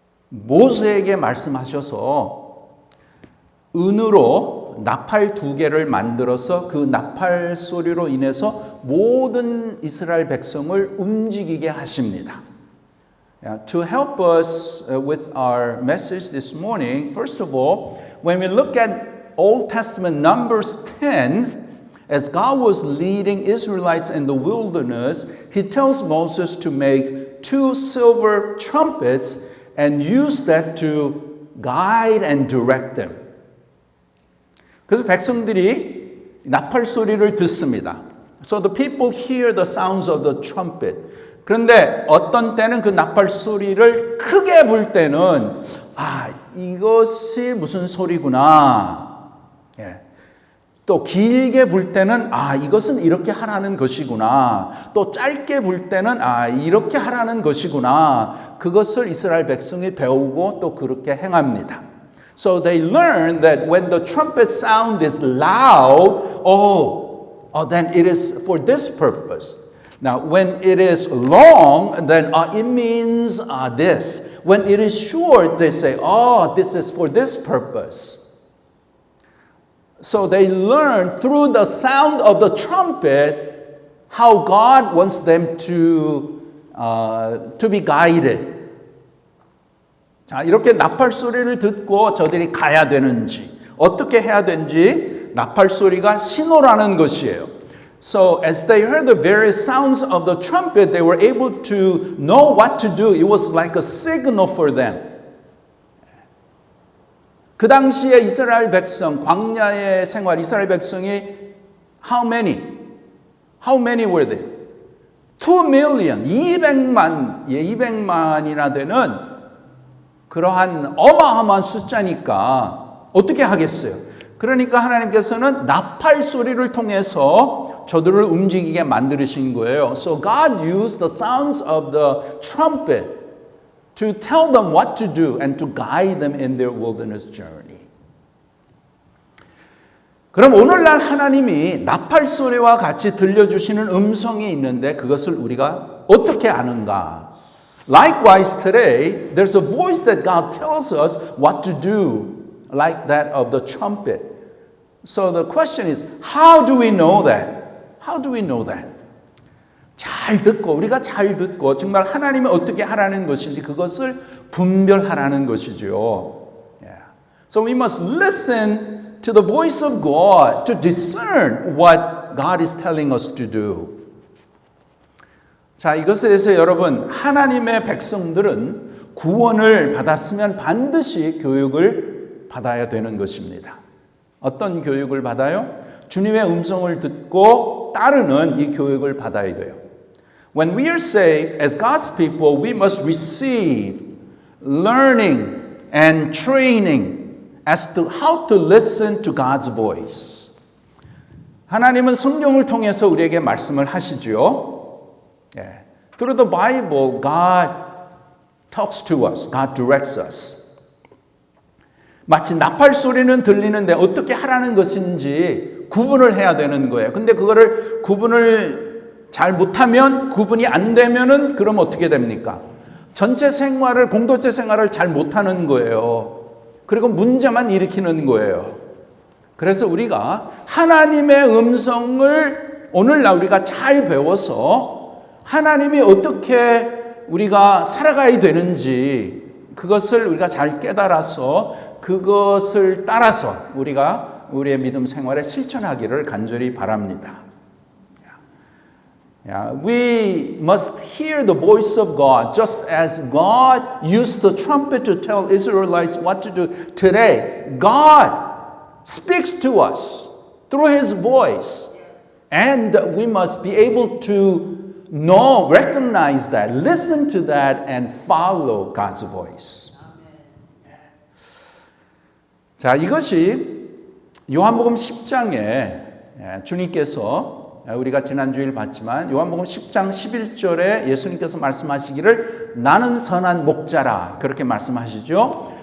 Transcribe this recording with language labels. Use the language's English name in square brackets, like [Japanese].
[Korean] 모세에게 말씀하셔서 은으로 나팔 2개를 만들어서 그 나팔 소리로 인해서 모든 이스라엘 백성을 움직이게 하십니다. [English] To help us with our message this morning, first of all, when we look at Old Testament Numbers 10, as God was leading Israelites in the wilderness, he tells Moses to make 2 silver trumpets and use that to guide and direct them. [Korean] 그래서 백성들이 나팔 소리를 듣습니다. [English] So the people hear the sounds of the trumpet. [Korean] 그런데 어떤 때는 그 나팔 소리를 크게 불 때는 이것이 무슨 소리구나. 또 길게 불 때는 이것은 이렇게 하라는 것이구나. 또 짧게 불 때는 이렇게 하라는 것이구나. 그것을 이스라엘 백성이 배우고 또 그렇게 행합니다. [English] So they learn that when the trumpet sound is loud, then it is for this purpose. Now, when it is long, then it means this. When it is short, they say, this is for this purpose. So they learn through the sound of the trumpet how God wants them to be guided. [Korean] 자, 이렇게 나팔 소리를 듣고 저들이 가야 되는지, 어떻게 해야 되는지 나팔 소리가 신호라는 것이에요. [English] So as they heard the various sounds of the trumpet, they were able to know what to do. It was like a signal for them. [Korean] 그 당시에 이스라엘 백성, 광야의 생활, 이스라엘 백성이 [English] how many were they? [Korean] 2 million, 200만이나 되는 그러한 어마어마한 숫자니까 어떻게 하겠어요? 그러니까 하나님께서는 나팔 소리를 통해서 저들을 움직이게 만드신 거예요. [English] So God used the sounds of the trumpet to tell them what to do and to guide them in their wilderness journey. [Korean] 그럼 오늘날 하나님이 나팔 소리와 같이 들려주시는 음성이 있는데 그것을 우리가 어떻게 아는가? [English] Likewise today, there's a voice that God tells us what to do, like that of the trumpet. So the question is, how do we know that? How do we know that? [Korean] 잘 듣고 우리가 잘 듣고 정말 하나님이 어떻게 하라는 것인지 그것을 분별하라는 것이죠. [English] Yeah. So we must listen to the voice of God to discern what God is telling us to do. [Korean] 자, 이것에 대해서 여러분, 하나님의 백성들은 구원을 받았으면 반드시 교육을 받아야 되는 것입니다. 어떤 교육을 받아요? 주님의 음성을 듣고 따르는 이 교육을 받아야 돼요. [English] When we are saved as God's people, we must receive learning and training as to how to listen to God's voice. [Korean] 하나님은 성경을 통해서 우리에게 말씀을 하시죠. [English] Yeah. Through the Bible, God talks to us. God directs us. [Korean] 마치 나팔 소리는 들리는데 어떻게 하라는 것인지 구분을 해야 되는 거예요. 근데 그거를 구분을 잘 못하면 구분이 안 되면은 그럼 어떻게 됩니까? 전체 생활을 공동체 생활을 잘 못하는 거예요. 그리고 문제만 일으키는 거예요. 그래서 우리가 하나님의 음성을 오늘날 우리가 잘 배워서 하나님이 어떻게 우리가 살아가야 되는지 그것을 우리가 잘 깨달아서 그것을 따라서 우리가 우리의 믿음 생활에 실천하기를 간절히 바랍니다. [English] We must hear the voice of God just as God used the trumpet to tell Israelites what to do. Today, God speaks to us through His voice and we must be able to know, recognize that, listen to that, and follow God's voice. [Korean] 자, 이것이 요한복음 10장에 주님께서 우리가 지난주일 봤지만 요한복음 10장 11절에 예수님께서 말씀하시기를 나는 선한 목자라 그렇게 말씀하시죠.